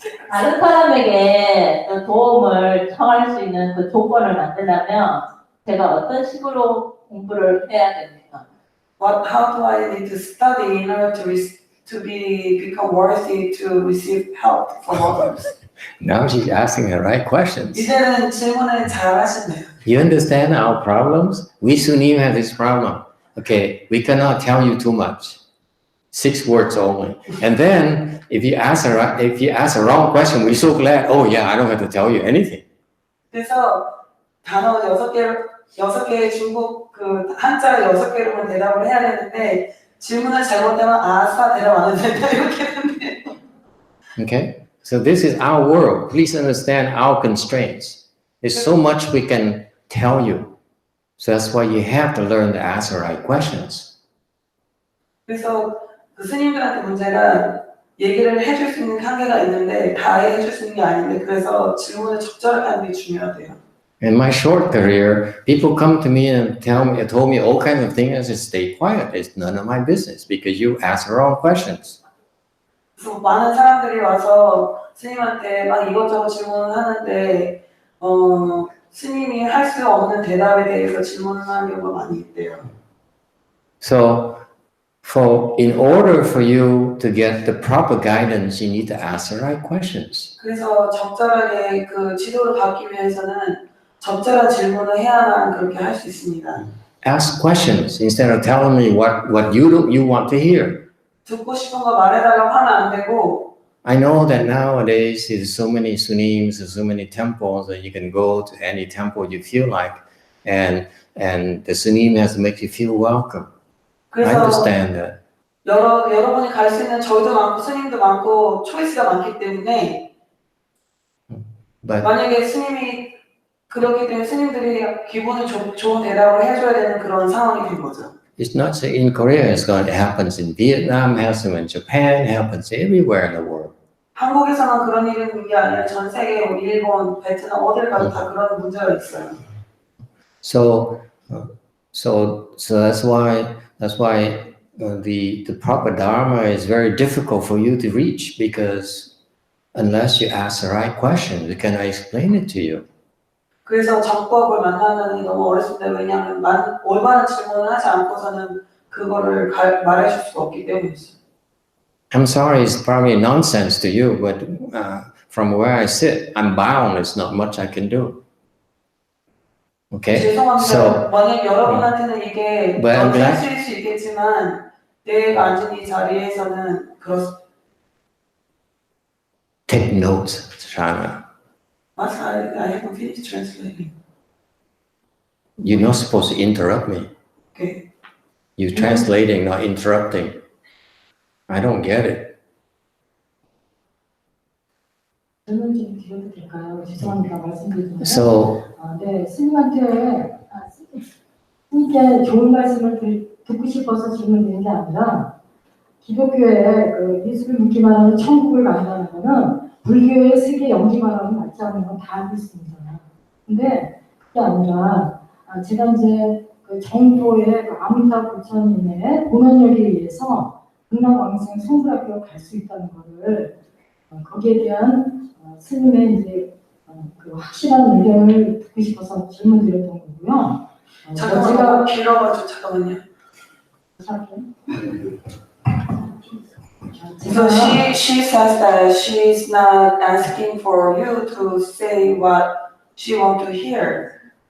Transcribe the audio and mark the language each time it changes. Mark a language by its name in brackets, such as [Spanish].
[Korean] 다른 사람에게 또 도움을 청할 수 있는 그 조건을 만들려면 제가 어떤 식으로 공부를 해야 됩니까? [English] How do I need to study in order to become worthy to receive help from others? Now she's asking the right questions. [Korean] 이제는 질문을 잘 하시네요. [English] You understand our problems? We Sunim have this problem. Okay, we cannot tell you too much. 6 words only. And then if you ask a wrong question, we're so glad. Oh yeah, I don't have to tell you anything. [Korean] 그래서 단어 6개의 중국 그 한자 6개로만 대답을 해야 되는데 질문을 잘못하면 아싸 대답 안 해도 된다 이렇게 되는데. [English] Okay, so this is our world. Please understand our constraints. There's so much we can tell you. So that's why you have to learn to ask the right questions. [Korean] 그래서 그 스님들한테 문제가 얘기를 해줄 수 있는 한계가 있는데 다 해줄 수 있는 게 아닌데 그래서 질문을 적절하게 하는 게 중요하대요. [English] In my short career, people come to me and told me all kinds of things. I said, stay quiet. It's none of my business because you ask the wrong questions. [Korean] 그래서 많은 사람들이 와서 스님한테 막 이것저것 질문을 하는데 스님이 할 수 없는 대답에 대해서 질문을 하는 경우가 많이 있대요. [English] So, in order for you to get the proper guidance, you need to ask the right questions. [Korean] 그래서 적절하게 그 지도를 받기 위해서는 적절한 질문을 해야만 그렇게 할 수 있습니다. [English] Ask questions instead of telling me what you want to hear. [Korean] 듣고 싶은 거 말해달라고 하면 안 되고. [English] I know that nowadays there's so many sunims, there's so many temples that you can go to any temple you feel like, and the sunim has to make you feel welcome. I understand that. [Korean] 여러분이 갈 수 있는 절도 많고 스님도 많고 초이스가 많기 때문에 만약에 스님이 그렇기 때문에 스님들이 기분이 좋은 대답을 해줘야 되는 그런 상황이 된 거죠. [English] It's not so in Korea, it's going to happen in Vietnam, happens in Japan, happens everywhere in the world. [Korean] 한국에서만 그런 일이 있는 게 아니라 전 세계, 일본, 베트남 어딜 가도 다 그런 문제가 있어요. [English] So that's why the proper dharma is very difficult for you to reach because unless you ask the right questions, we cannot explain it to you. [Korean] 그래서 정법을 만나는 게 너무 어렵습니다. 왜냐하면 올바른 질문을 하지 않고서는 그거를 말해줄 수가 없기 때문이죠. [English] I'm sorry, it's probably nonsense to you, but from where I sit, I'm bound. There's not much I can do. Okay? [Korean] 죄송합니다. 만약 여러분한테는 이게 너무 수 있겠지만 내가 앉은 이 자리에서는 그렇습니다. [English] Take notes, Shana. I haven't finished translating. You're not supposed to interrupt me. Okay. You're translating, not interrupting. I don't get it. [Korean] 질문 좀 드려도 될까요? 죄송합니다. 말씀드리면. [English] So [Korean] 네, 스님한테 스님께 좋은 말씀을 듣고 싶어서 질문드린 게 아니라 기독교에 그 예수를 믿기만 하면 천국을 간다는 거는 불교의 세계 연기만 하면 맞지 않는 건 다 알고 있습니다. 근데 그게 아니라 제가 이제 그 정도의 그 아미타 부처님의 고면력에 의해서 극락왕생 성불학교로 갈 수 있다는 거를 거기에 대한 스님의 이제 그 확실한 의견을 듣고 싶어서 질문드렸던 거고요. 잠깐만, 제가 길어가지고 잠깐만요. [English] So she says that she's not asking for you to say what she want to hear.